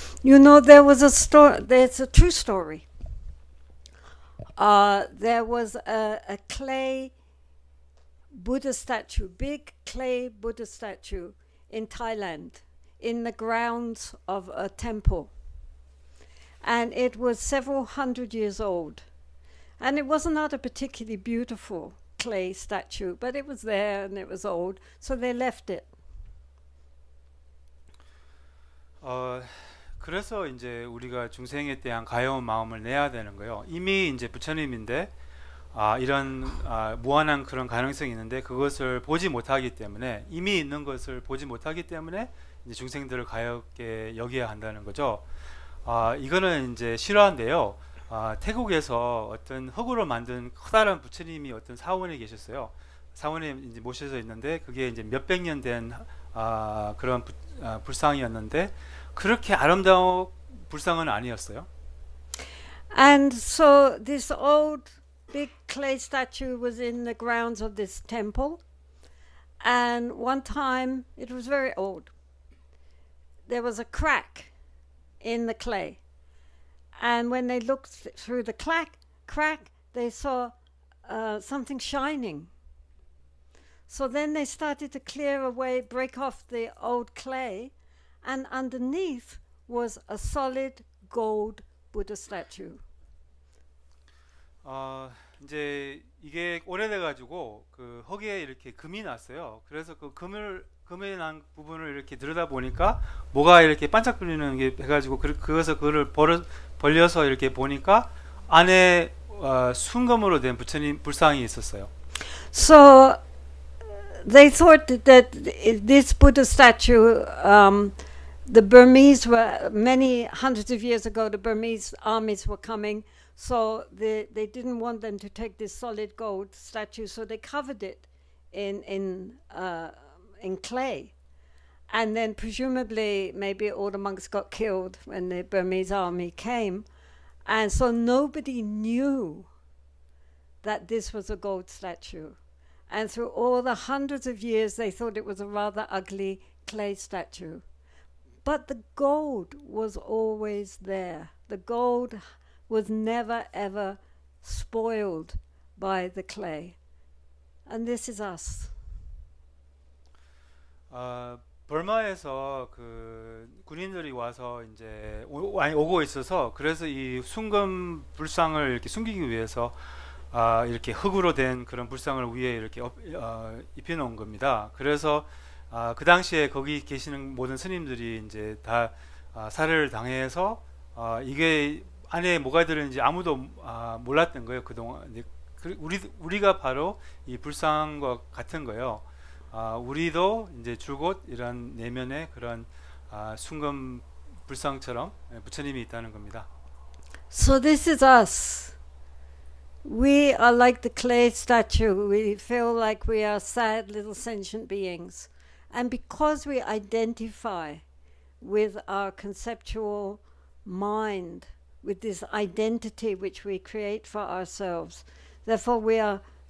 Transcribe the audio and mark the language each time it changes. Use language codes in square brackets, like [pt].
[en] You know, there was a story, there's a true story. There was a clay Buddha statue, big clay Buddha statue in Thailand, in the grounds of a temple. And it was several hundred years old. And it was not a particularly beautiful clay statue, but it was there and it was old, so they left it. [ko] 그래서 이제 우리가 중생에 대한 가여운 마음을 내야 되는 거예요. 이미 이제 부처님인데 이런 무한한 그런 가능성이 있는데 그것을 보지 못하기 때문에, 이미 있는 것을 보지 못하기 때문에 이제 중생들을 가엽게 여겨야 한다는 거죠. 이거는 이제 실화인데요. 태국에서 어떤 흙으로 만든 커다란 부처님이 어떤 사원에 계셨어요. 사원에 이제 모셔져 있는데 그게 이제 몇백 년 된 그런 불상이었는데 그렇게 아름다운 불상은 아니었어요. [en] And so this old big clay statue was in the grounds of this temple, and one time, it was very old, there was a crack in the clay, and when they looked through the crack they saw something shining. So then they started to clear away, break off the old clay, and underneath was a solid gold Buddha statue. [ko] 이제 이게 오래돼 가지고 그 흙에 이렇게 금이 났어요. 그래서 그 금이 난 부분을 이렇게 들여다 보니까 뭐가 이렇게 반짝거리는 게 해가지고 그것을 그거를 벌려서 이렇게 보니까 안에 순금으로 된 부처님 불상이 있었어요. [en] So they thought that this Buddha statue, the Burmese were, many hundreds of years ago, the Burmese armies were coming, so they didn't want them to take this solid gold statue, so they covered it in clay. And then presumably maybe all the monks got killed when the Burmese army came, and so nobody knew that this was a gold statue. And through all the hundreds of years they thought it was a rather ugly clay statue. But the gold was always there. The gold was never ever spoiled by the clay. And this is us. [ko] 벌마에서 그 군인들이 와서 이제 오고 있어서, 그래서 이 순금 불상을 이렇게 숨기기 위해서 이렇게 흙으로 된 그런 불상을 위에 이렇게 입혀놓은 겁니다. 그래서 그 당시에 거기 계시는 모든 스님들이 이제 다 살해를 당해서 이게 안에 뭐가 들었는지 아무도 몰랐던 거예요. 그동안. 우리가 바로 이 불상과 같은 거예요. 우리도 이제 줄곧 이런 내면에 그런 순금 불상처럼 부처님이 있다는 겁니다. [en] So this is us. We are like the clay statue. We feel like we are sad little sentient beings. And because we identify with our conceptual mind, with this identity which we create for ourselves, therefore we are